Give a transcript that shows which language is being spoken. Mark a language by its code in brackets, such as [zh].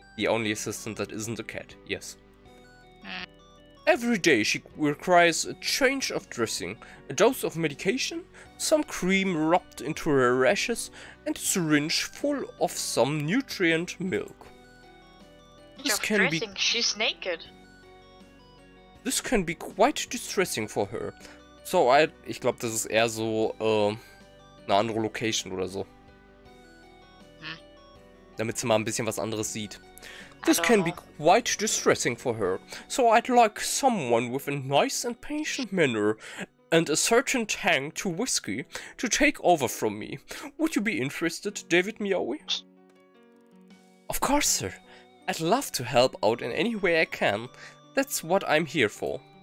[en] The only assistant that isn't a cat, yes. Every day she requires a change of dressing, a dose of medication, some cream rubbed into her rashes, and a syringe full of some nutrient milk. This can be... She's naked. This can be quite distressing for her. [de] So, ich glaube, das ist eher so, eine andere Location oder so. Damit sie mal ein bisschen was anderes sieht. [en] This can be quite distressing for her, so I'd like someone with a nice and patient manner and a certain tang to whiskey to take over from me. Would you be interested, David Meowi? Of course, sir. I'd love to help out in any way I can. That's what I'm here for.